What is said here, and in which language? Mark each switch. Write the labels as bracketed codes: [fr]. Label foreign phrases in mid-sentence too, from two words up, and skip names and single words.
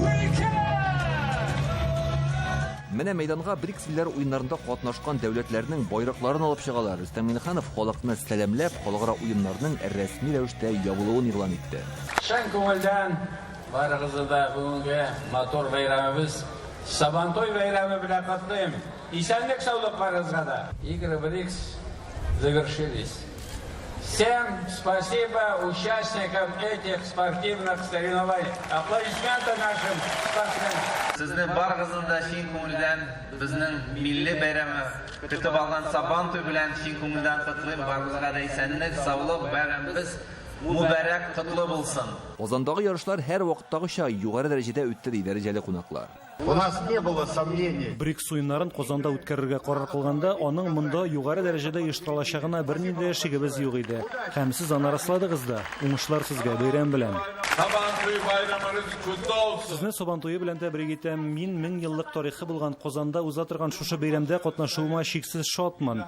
[tt] Менә мәйданга БРИКС илләре уеннарында катнашкан дәүләтләрнең байракларын алып чыгалар. Рөстәм Миннеханов халыкны сәламләп, халыкара уеннарның рәсми рәвештә ябылуын игълан итте. Шән күңелдән барыгызны да бүгенге матур бәйрәмебез Сабантуй бәйрәме белән котлыйм. Исәнлек саулык барыгызга да. [ru] Игры БРИКС завершились. Всем спасибо участникам этих спортивных соревнований. Аплодисменты нашим спортсменам. [tt] Сезне барыгызны да чын күңелдән безнең милли бәйрәме көтеп алган Сабантуй белән чын күңелдән котлыйм. Барыгызга да исәнлек, саулык, бәйрәмебез мубарак котлы булсын. Казандагы ярышлар һәр вакыттагыча югары дәрәҗәдә үтте ди дәрәҗәле кунаклар. [ru] У нас не было сомнений. [tt] БРИКС уеннарын Казанда үткәрергә карар кылганда, аның монда югары дәрәҗәдә оештырылачагына бернинди дә шигебез юк иде. Һәм сез аны расладыгыз да. Уңышлар сезгә бәйрәм белән. Сабантуй байрамыгыз котлы булсын. Сезне Сабантуе белән тәбрик итәм. Мин 1000 еллык тарихы булган Казанда уза торган шушы бәйрәмдә катнашуыма шиксез шатман.